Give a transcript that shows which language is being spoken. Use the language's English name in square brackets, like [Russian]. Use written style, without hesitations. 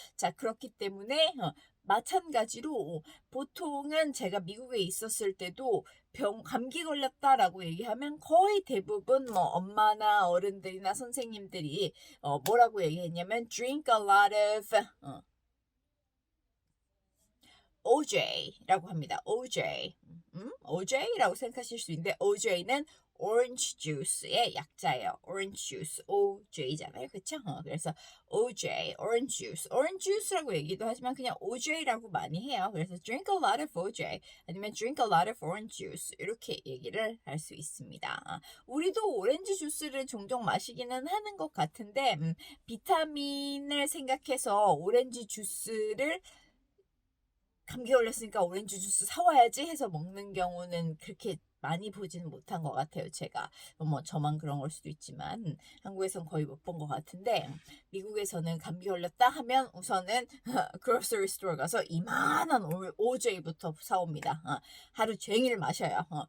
[Korean] 자, 그렇기 때문에 마찬가지로 보통은 제가 미국에 있었을 때도 감기 걸렸다라고 얘기하면 거의 대부분 뭐 엄마나 어른들이나 선생님들이 뭐라고 얘기했냐면 [English] drink a lot of OJ라고 [Korean] 합니다. [English] OJ. [Korean] OJ라고 생각하실 수 있는데 OJ는 orange juice의 약자예요. [English] orange juice, [Korean] OJ잖아요. 그쵸? 그래서 [English] OJ, orange juice. [Korean] orange juice라고 얘기도 하지만 그냥 OJ라고 많이 해요. 그래서 [English] drink a lot of OJ [Korean] 아니면 [English] drink a lot of orange juice [Korean] 이렇게 얘기를 할 수 있습니다. 우리도 오렌지 주스를 종종 마시기는 하는 것 같은데 비타민을 생각해서 오렌지 주스를 감기 걸렸으니까 오렌지 주스 사와야지 해서 먹는 경우는 그렇게 많이 보지는 못한 것 같아요. 제가 뭐 저만 그런 걸 수도 있지만 한국에선 거의 못 본 것 같은데 미국에서는 감기 걸렸다 하면 우선은 grocery store 가서 이만한 OJ부터 사옵니다. 하루 종일 마셔요.